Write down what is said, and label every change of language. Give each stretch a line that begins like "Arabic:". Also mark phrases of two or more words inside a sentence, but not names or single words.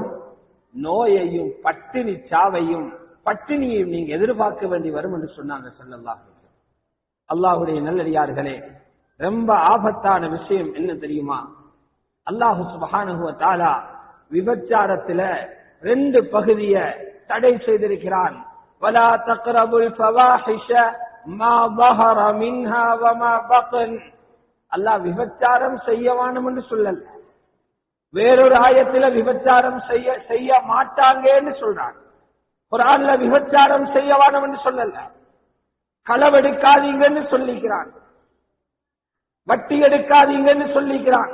Tamil: நோயையும் பட்டினி சாவையும் பட்டினியையும் நீங்க எதிர்பார்க்க வேண்டி வரும் என்று சொன்னாங்க
Arabic: صلى الله عليه وسلم.
Tamil: அல்லாஹ்வுடைய நல்லடியார்களே, ரொம்ப ஆபத்தான விஷயம் என்ன தெரியுமா? அல்லாஹ்
Arabic: سبحانه وتعالى
Tamil: விபச்சாரத்துல 2 பகுதியை தடை செய்திருக்கிறான்.
Arabic: ولا تقربوا الفواحش ما ظهر منها وما بطن.
Tamil: அல்லாஹ் விபச்சாரம் செய்யவானும் என்று சொல்லல. வேறொரு ஆயத்துல விபச்சாரம் செய்ய மாட்டாங்கன்னு சொல்றான். குர்ஆன்ல விபச்சாரம் செய்யவானும் என்று சொல்லல. களவெடுக்காதீங்கன்னு சொல்லிக்கிறான், வட்டி எடுக்காதீங்கன்னு சொல்லிக்கிறான்.